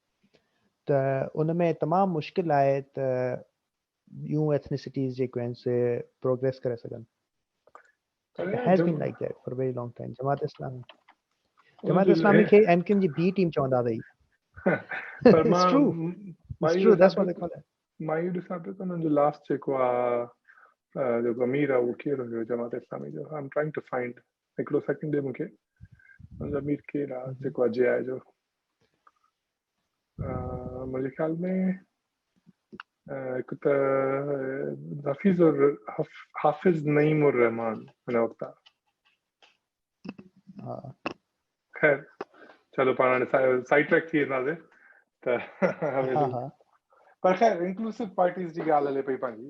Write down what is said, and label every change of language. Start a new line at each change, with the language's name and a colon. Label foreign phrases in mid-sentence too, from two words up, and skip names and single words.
Sindhi: त उन में तमामु मुश्किल आहे त ॿियूं एथनिसिटीज़ जेके आहिनि से प्रोग्रेस करे सघनि.
English: It has been like that for a very long time.
Sindhi: जमात इस्लामी खे एमक्यूएम जी बी टीम चवंदा अथई. पर
English: It's
Sindhi: मां
English: true. It's true. That's what they call it.
Sindhi: मां इहो ॾिसां पियो त हुननि जो लास्ट जेको आहे जेको अमीर आहे उहो केरु हुयो जमात इस्लामी जो.
English: I am trying to find.
Sindhi: हिकिड़ो सेकेंड ॾे मूंखे. हुनजो अमीर केरु आहे जेको अजय आहे जो मुंहिंजे ख़्याल में हिकु त हाफ़िज़ नईम उर रहमान हिन वक़्तु आहे. ख़ैर चलो पाण हाणे
English: side track
Sindhi: थी वेंदासीं त पर ख़ैर
English: inclusive parties
Sindhi: जी ॻाल्हि हले पई पंहिंजी.